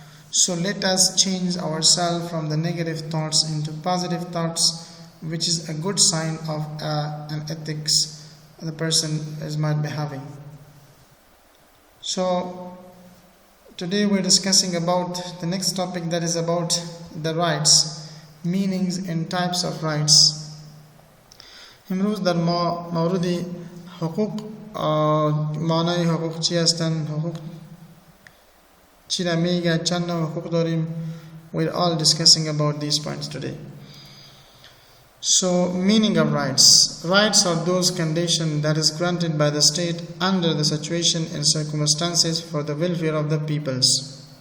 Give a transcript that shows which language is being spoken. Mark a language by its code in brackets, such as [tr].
[en] So let us change ourselves from the negative thoughts into positive thoughts, which is a good sign of an ethics the person might be having. So today we're discussing about the next topic, that is about the rights. Meanings and types of rights. [fa] امروز در مورد حقوق معنای حقوق چی هستند، حقوق چی را میگه، چند نوع حقوق داریم. [en] We're all discussing about these points today. So, meaning of rights. Rights are those conditions that is granted by the state under the situation and circumstances for the welfare of the peoples.